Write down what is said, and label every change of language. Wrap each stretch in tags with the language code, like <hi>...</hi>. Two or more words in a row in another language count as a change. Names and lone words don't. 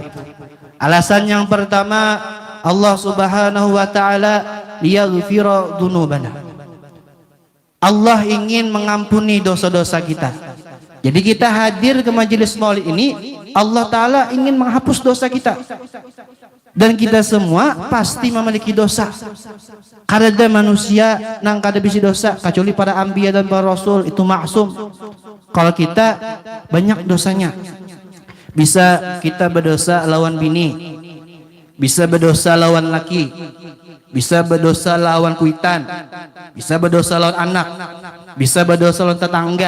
<id>Alasan yang pertama, Allah</id> <ar>سبحانه وتعالى ليغفر ذنوبنا.</ar> <id>Allah ingin mengampuni dosa-dosa kita. Jadi kita hadir ke majelis Maulid ini, Allah taala ingin menghapus dosa kita. Dan kita semua pasti memiliki dosa.</id> <bjn>Kada ada manusia nang kada bisi dosa kecuali para anbiya dan para rasul, itu maksum.</bjn> <id>Kalau kita banyak dosanya.</id> <bjn>Bisa kita berdosa lawan bini, bisa berdosa lawan laki, bisa berdosa lawan kuitan, bisa berdosa lawan anak, bisa berdosa lawan tetangga.</bjn>